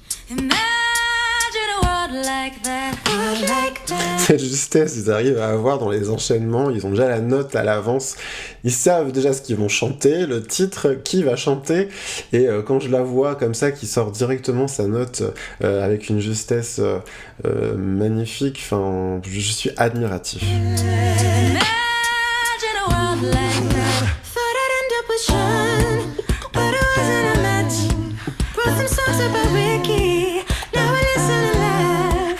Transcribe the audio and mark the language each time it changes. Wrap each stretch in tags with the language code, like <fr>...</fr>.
<en>Imagine a world like that, like that.</en> <fr>Cette justesse, ils arrivent à avoir dans les enchaînements, ils ont déjà la note à l'avance, ils savent déjà ce qu'ils vont chanter, le titre, qui va chanter, et quand je la vois comme ça, qui sort directement sa note avec une justesse magnifique, enfin, je suis admiratif.</fr> <en>Imagine a world like that. Thought I'd end up with Sean, but it wasn't a match. Wrote some songs about Ricky. Now I listen and laugh.</en>